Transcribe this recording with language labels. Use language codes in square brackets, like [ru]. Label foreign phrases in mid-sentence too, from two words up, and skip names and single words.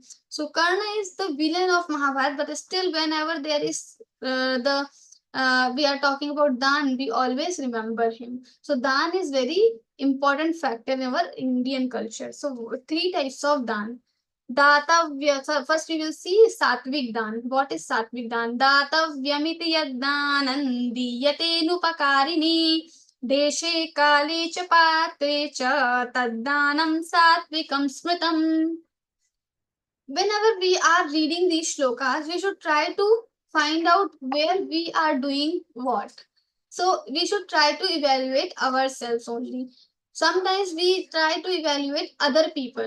[en] So Karna is the villain of Mahabharata, but still whenever there is we are talking about Dan, we always remember him. So Dan is very important factor in our Indian culture. So 3 types of Dan. Datavya. So first we will see Satvik Dan. What is Satvik Dan? [sa] Datavyamiti yaddanan diyate nupakarini deshe kale cha patre cha taddanam satvikam smritam. [en] Whenever we are reading these shlokas, we should try to find out where we are doing what. So we should try to evaluate ourselves only. Sometimes we try to evaluate other people.